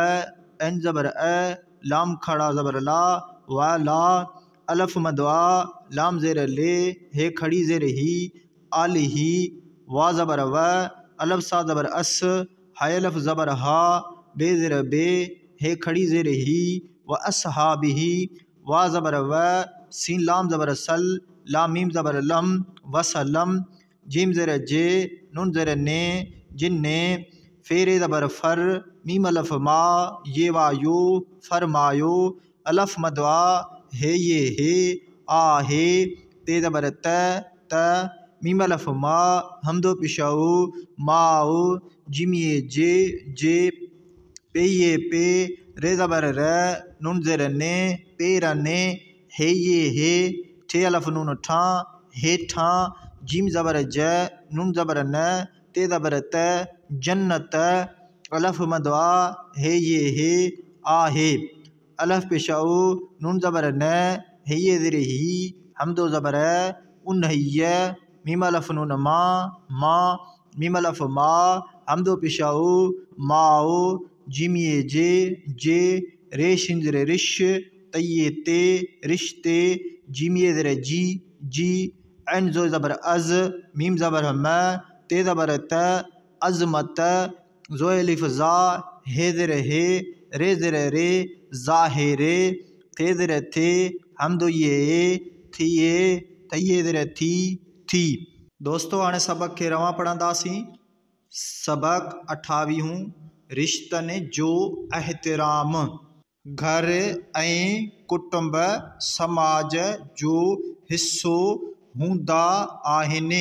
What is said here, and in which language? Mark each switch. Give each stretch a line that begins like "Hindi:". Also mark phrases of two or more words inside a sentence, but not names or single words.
Sindhi: ऐन ज़बर अ, लाम खड़ा ज़बर ला, वाला, अलफ मदवा, लाम ज़ेर ले, हे खड़ी ज़ेर ही, आलिही, वा ज़बर व, अलफ सा ज़बर अस, हाय अलफ ज़बर हा, बे ज़ेर बे, हे खड़ी ज़ेर ही, व अस्हाबिही, वा ज़बर व, सीन लाम ज़बर सल, लाम मीम ज़बर लम, वसलम, जिम ज़ेर जे, नून ज़ेर ने, जिन्ने, फेरे ज़बर फर, मीम अलफ मा, ये वा यो, फरमायो, अलफ मदवा, हे ये हे, आ हे, ते ज़बर त, मीम अलफ मा, हमदो पिशाओ, माओ, जिम ये जे, पे ये पे, रे ज़बर र, नुन ज़ेर ने, पेर ने, हे ये हे, ठे अलफ नून ठा, हे ठा, जिम ज़बर ज, नुन ज़बर न, ते ज़बर त, जन्नत, अलफ मदवा, हे ये हे, आ हे, अलफ पेशाओ, नुन ज़बर न, हे ये ज़ेर ही, हमदो ज़बर उन है, मीम अलफ नून मा, मीम अलफ मा, हमदो पेशाओ, माओ, जिम ये जे, रे शिन ज़ेर रिश, तये ते, रिश्ते, जिम ये ज़ेर जी, ऐन जो ज़बर अज़, मीम ज़बर म, ते ज़बर त, अज़मत, जो अलिफ ज़ा, हे ज़ेर हे, रे ज़ेर रे, ज़ाहिरे, थे ज़ेर थे, हमदो ये, थिए, थये ज़ेर थी। दोस्तों हाणे सबक खे रवां पढ़ंदासीं। सबक 28 रिश्तनि जो एहतराम। घर ऐं कुटुंब समाज जो हिस्सो हूंदा आहिनि।